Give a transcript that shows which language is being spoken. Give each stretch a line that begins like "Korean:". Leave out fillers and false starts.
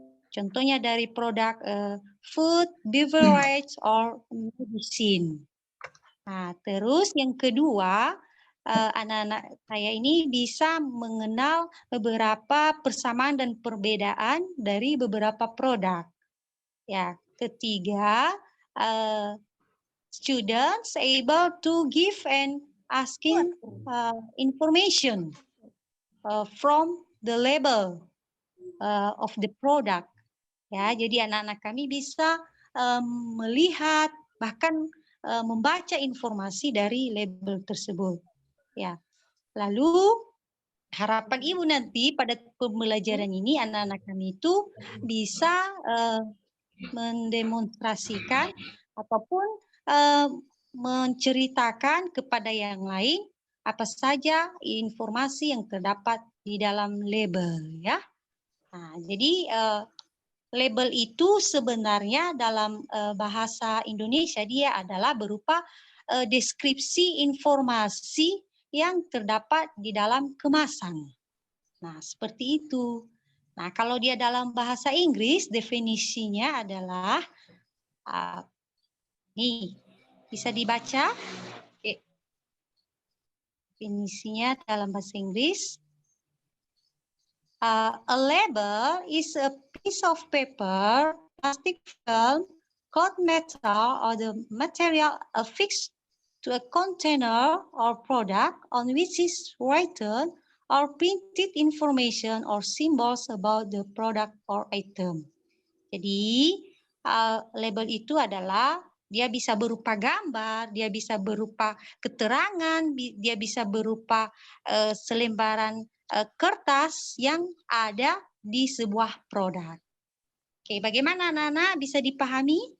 Indonesian: Contohnya dari produk
English: food, beverage, or medicine.
Indonesian: Nah, terus yang kedua, anak-anak saya ini bisa mengenal beberapa persamaan dan perbedaan dari beberapa produk. Ya, ketiga,
English: students able to give and asking information from the label of the product.
Indonesian: Ya, jadi anak-anak kami bisa melihat bahkan membaca informasi dari label tersebut. Ya, lalu harapan ibu nanti pada pembelajaran ini anak-anak kami itu bisa mendemonstrasikan ataupun menceritakan kepada yang lain apa saja informasi yang terdapat di dalam label, ya. Nah, jadi label itu sebenarnya dalam bahasa Indonesia dia adalah berupa deskripsi informasi yang terdapat di dalam kemasan. Nah, seperti itu. Nah, kalau dia dalam bahasa Inggris definisinya adalah nih, bisa dibaca. Definisinya dalam bahasa Inggris.
English: A label is a piece of paper, plastic film, cold metal, or the material affixed to a container or product on which is written or printed information or symbols about the product or item.
Indonesian: Jadi, label itu adalah dia bisa berupa gambar, dia bisa berupa keterangan, dia bisa berupa selembaran kertas yang ada di sebuah produk. Oke, bagaimana anak-anak, bisa dipahami?